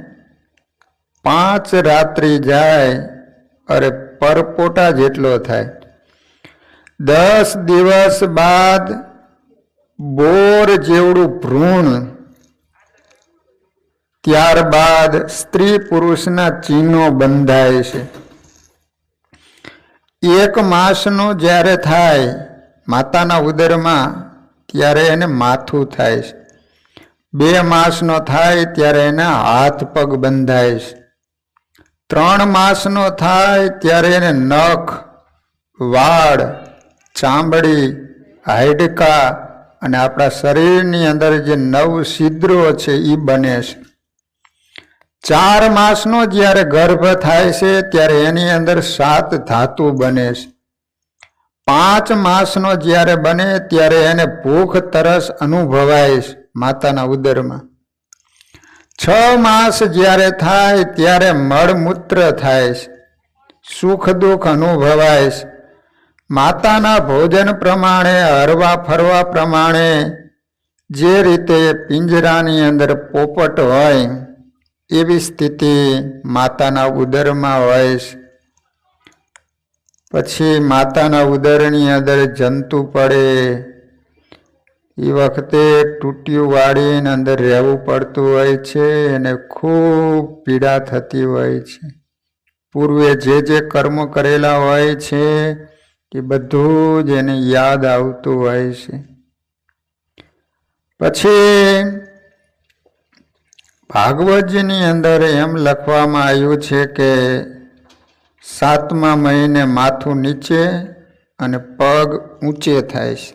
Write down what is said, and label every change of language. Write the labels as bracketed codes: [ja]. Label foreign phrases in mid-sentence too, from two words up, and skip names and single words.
[gu] 5 રાત્રિ જાએ અરે પરપોટા જેટલો થાય। 10 દિવસ બાદ બોર જેવડૂ ભ્રૂણ, ત્યારબાદ સ્ત્રી પુરુષના ચિન્હો બંધાય છે। 1 માસનો જ્યારે થાય માતાના ઉદરમા ત્યારે એને માથું થાય છે। 2 માસનો થાય ત્યારે એને હાથ પગ બંધાય છે। 3 માસનો થાય ત્યારે એને નખ, વાળ, ચામડી, હાડકા અને આપણા શરીરની અંદર જે 9 છિદ્રો છે ઈ બને છે। 4 માસનો જ્યારે ગર્ભ થાય છે ત્યારે એની અંદર 7 ધાતુ બને છે। 5 માસનો જ્યારે બને ત્યારે એને ભૂખ તરસ અનુભવાય માતાના ઉદરમા। 6 માસ જ્યારે થાય ત્યારે મળમૂત્ર થાય, સુખ દુખ અનુભવાય। માતાના ભોજન પ્રમાણે હરવા ફરવા પ્રમાણે જે રીતે પિંજરાની અંદર પોપટ હોય એવી સ્થિતિ માતાના ઉદરમા હોય। પછી માતાના ઉદરની અંદર જંતુ પડે ઈ વખતે ટૂટિયોં વાળીને અંદર રહેવું પડતું હોય છે અને ખૂબ પીડા થતી હોય છે। પૂર્વે જે જે કર્મ કરેલા હોય છે એ બધું જ એને યાદ આવતું હોય છે। પછી ભાગવતજીની અંદર એમ લખવામાં આવ્યું છે કે 7મા મહીને માથું નીચે અને પગ ઊંચે થાય છે।